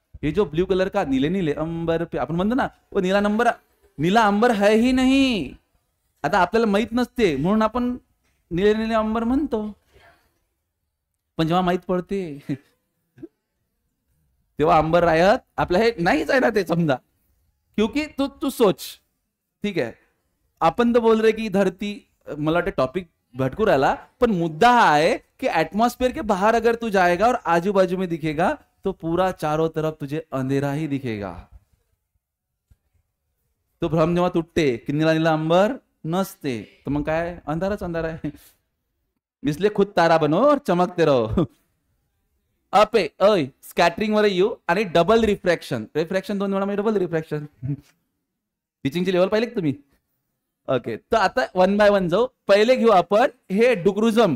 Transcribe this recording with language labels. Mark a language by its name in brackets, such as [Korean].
[Hindi] ये जो blue colour का नीले नीले अंबर पे [Marathi] आपण म्हणतो ना, [Hindi] वो नीला अंबर है ही नाही. [Marathi] आता आपल्याला माहित नसते म्हणून आपण नीले नीले अंबर म्हणतो, पण जेव्हा माहित पडते तेव्हा अंबर राहत आपल्या हे नाहीच आहे ना ते, समजा. [Hindi] क्योंकि तू सोच, ठीक है, आपण तर बोल रहे की धरती, [Marathi] मला वाटतं टॉपिक भटकू राहिला, [Hindi] पण मुद्दा हा है कि एटमॉस्फेयर के बाहर अगर तू जाएगा और आजू बाजू में दिखेगा, तो पूरा चारों तरफ तुझे अंधेरा ही दिखेगा. [Marathi] तो भ्रम जेव्हा तुटते की नीला नीला अंबर नसते, तर मग काय, अंधाराच अंधारा आहे. [Hindi] इसलिए खुद तारा बनो और चमकते रहो. [Marathi] अपे स्कॅटरिंग वर येऊ. आणि डबल रिफ्रॅक्शन. दोन वेळा डबल रिफ्रॅक्शन. टीचिंगची लेवल पाहिले तुम्ही. ओके, तर आता वन बाय वन जाऊ. पहिले घेऊ आपण हे डुक्रुझम.